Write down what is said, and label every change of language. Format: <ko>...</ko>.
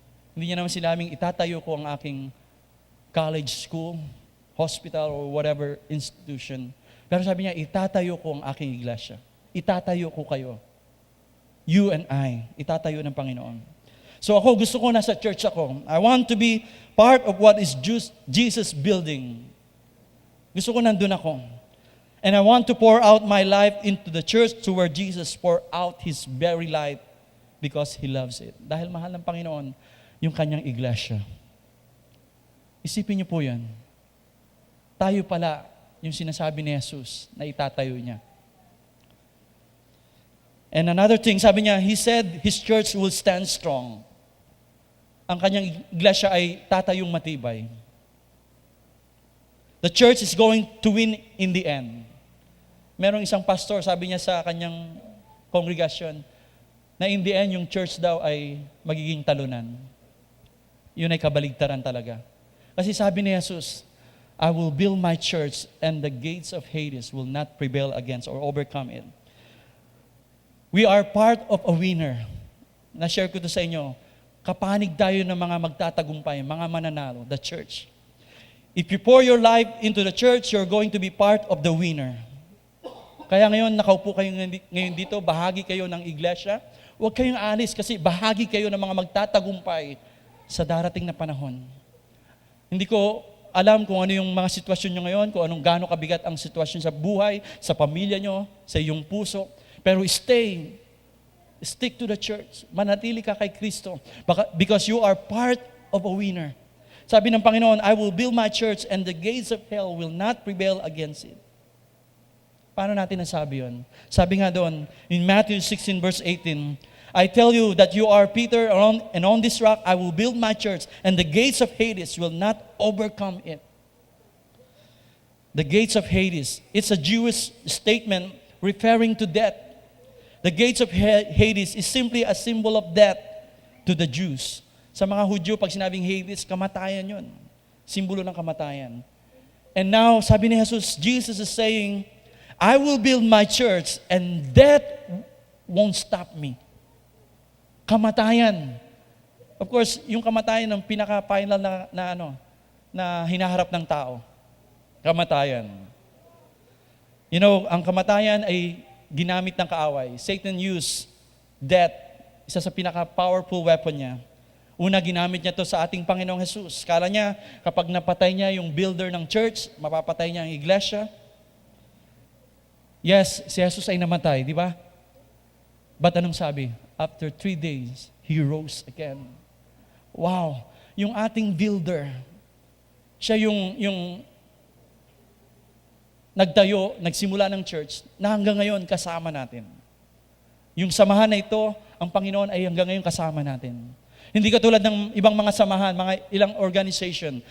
<tl>Hindi niya naman sinabing itatayo ko ang aking</tl> <en>college school, hospital, or whatever institution.</en> <tl>Pero sabi niya, itatayo ko ang aking iglesia. Itatayo ko kayo.</tl> <en>You and I.</en> <tl>Itatayo ng Panginoon. So ako, gusto ko nasa church ako.</tl> <en>I want to be part of what is Jesus building.</en> <tl>Gusto ko nandun ako.</tl> <en>And I want to pour out my life into the church to where Jesus pour out His very life because He loves it.</en> <tl>Dahil mahal ng Panginoon yung kanyang iglesia. Isipin niyo po yan. Tayo pala yung sinasabi ni Jesus na itatayo niya.</tl> <en>And another thing,</en> <tl>sabi niya,</tl> <en>He said His church will stand strong.</en> <tl>Ang kanyang iglesia ay tatayong matibay.</tl> <en>The church is going to win in the end.</en> <tl>Merong isang pastor, sabi niya sa kanyang kongregasyon, na</tl> <en>in the end,</en> <tl>yung church daw ay magiging talunan. Yun ay kabaligtaran talaga. Kasi sabi ni Jesus,</tl> <en>I will build my church and the gates of Hades will not prevail against or overcome it. We are part of a winner.</en> <tl>Na-share ko to sa inyo. Kapanig tayo ng mga magtatagumpay, mga mananalo,</tl> <en>the church. If you pour your life into the church, you're going to be part of the winner.</en> <tl>Kaya ngayon, nakaupo kayo ngayon dito, bahagi kayo ng iglesia. Huwag kayong alis kasi bahagi kayo ng mga magtatagumpay sa darating na panahon. Hindi ko alam kung ano yung mga sitwasyon nyo ngayon, kung anong gaano kabigat ang sitwasyon sa buhay, sa pamilya nyo, sa iyong puso. Pero</tl> <en>stick to the church.</en> <tl>Manatili ka kay Kristo.</tl> <en>Because you are part of a winner.</en> <tl>Sabi ng Panginoon,</tl> <en>I will build my church and the gates of hell will not prevail against it.</en> <tl>Paano natin nasabi yun? Sabi nga doon,</tl> <en>in Matthew 16 verse 18, I tell you that you are Peter, and on this rock I will build my church, and the gates of Hades will not overcome it. The gates of Hades, it's a Jewish statement referring to death. The gates of Hades is simply a symbol of death to the Jews.</en> <tl>Sa mga Hudyo, pag sinabing Hades, kamatayan yun. Simbolo ng kamatayan.</tl> <en>And now,</en> <tl>sabi ni Jesus,</tl> <en>Jesus is saying, I will build my church, and death won't stop me.</en> <tl>Kamatayan.</tl> <en>Of course,</en> <tl>yung kamatayan ng pinaka-final na hinaharap ng tao. Kamatayan.</tl> <en>You know,</en> <tl>ang kamatayan ay ginamit ng kaaway.</tl> <en>Satan used death,</en> <tl>isa sa pinaka-powerful weapon niya. Una, ginamit niya to sa ating Panginoong Jesus. Kala niya, kapag napatay niya yung builder ng church, mapapatay niya ang iglesia. Yes, si Jesus ay namatay, di ba? But anong sabi?</tl> <en>After 3 days, He rose again. Wow!</en> <tl>Yung ating builder, siya yung nagtayo, nagsimula ng church, na hanggang ngayon kasama natin. Yung samahan na ito, ang Panginoon ay hanggang ngayon kasama natin. Hindi katulad ng ibang mga samahan, mga ilang organization.</tl>